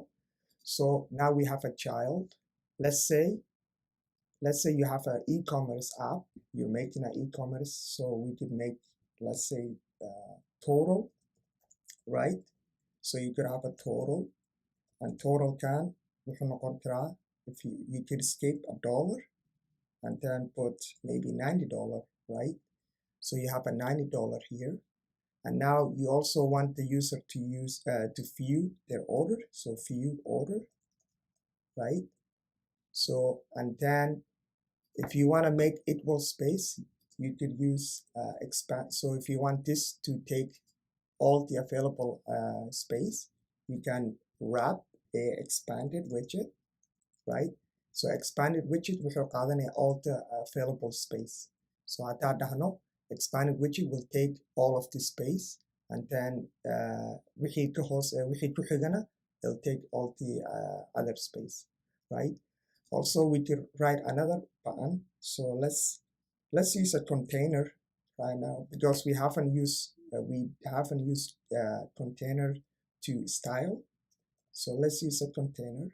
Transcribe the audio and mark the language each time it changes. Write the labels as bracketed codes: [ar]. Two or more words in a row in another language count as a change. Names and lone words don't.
[en] So now we have a child. Let's say you have an e-commerce app. You're making an e-commerce, so we could make, let's say, total, right? So you could have a total, and total can [so] wuxuu noqon karaa, [en] if you could skip $1 and then put maybe $90, right? So you have a $90 here, and now you also want the user to use to view their order. So view order, right? So and then if you want to make equal space, you could use expand. So if you want this to take all the available space, you can wrap a expanded widget, right? So expanded widget [so] wuxuu qaadanaya [en] all the available space. So [so] haddaan dhahno [en] expanded widget will take all of the space, and then [so] wixii ku xigana [en] it'll take all the other space, right? Also, we could write another button. So let's use a container right now, because we haven't used container to style. So let's use a container.